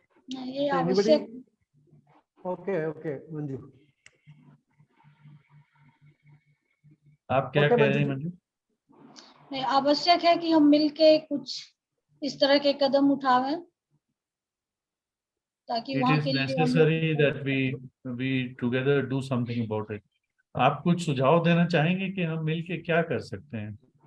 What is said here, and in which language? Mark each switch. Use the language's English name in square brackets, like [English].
[Hindi] ये आवश्यक। [English] Okay, Manju. [Hindi] आप क्या कह रहे हैं मंजू? नहीं, आवश्यक है कि हम मिलके कुछ इस तरह के कदम उठावें ताकि वहां के लिए [English] It is necessary that we together do something about it. [Hindi] आप कुछ सुझाव देना चाहेंगे कि हम मिलके क्या कर सकते हैं?